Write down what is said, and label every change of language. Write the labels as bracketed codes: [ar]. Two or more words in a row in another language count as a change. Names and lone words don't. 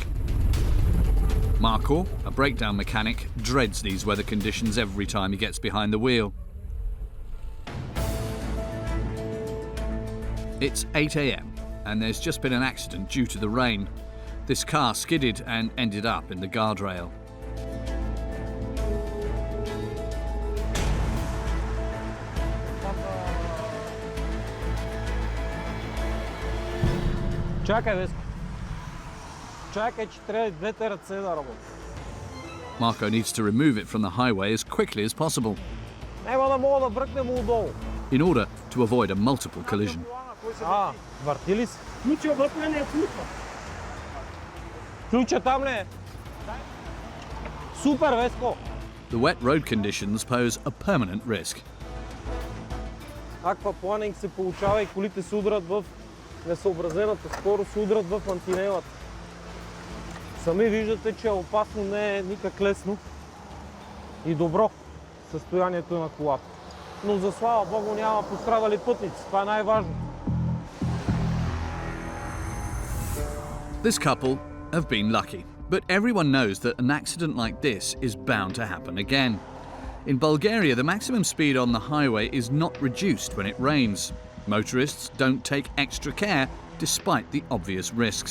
[en] Marko, a breakdown mechanic, dreads these weather conditions every time he gets behind the wheel. It's 8 a.m. and there's just been an accident due to the rain. This car skidded and ended up in the guardrail. [bg] Чакай, Веско. Чакай, че трябва двете ръце да работят. [en] Marko needs to remove it from the highway as quickly as possible [bg] Няма да мога да бръкнем отдолу. [en] in order to avoid a multiple collision. [bg] Върти ли се? Ключа вътре не е ключа. Ключа там ли е? Супер, Веско! [en] The wet road conditions pose a permanent risk. [bg] Аквапланинг се получава и колите се удрят в несъобразената скорост, се удрят в мантинелата. Сами виждате, че опасно, не е никак лесно и добро състоянието на колата. Но за слава Богу няма пострадали пътници, това е най-важно. [en] This couple have been lucky, but everyone knows that an accident like this is bound to happen again. In Bulgaria, the maximum speed on the highway is not reduced when it rains. Motorists don't take extra care despite the obvious risks.